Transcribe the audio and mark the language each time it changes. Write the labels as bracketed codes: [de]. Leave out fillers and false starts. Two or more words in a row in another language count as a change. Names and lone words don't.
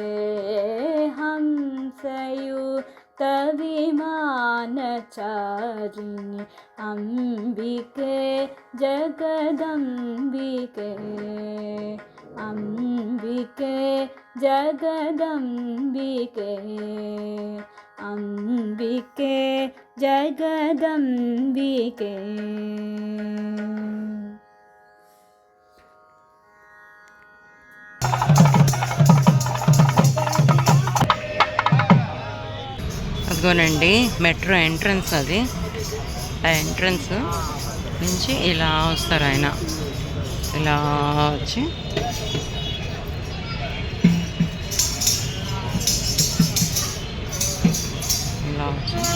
[sa] हंसयुक्त विमानचारिणि अंबिके जगदंबिके। अंबिके जगदंबिके। अंबिके जगदंबिके। [te] అదిగోనండి [en] metro entrance [te] అది. ఆ ఎంట్రన్స్ నుంచి ఇలా వస్తారు ఆయన, ఇలా వచ్చి ఇలా వచ్చి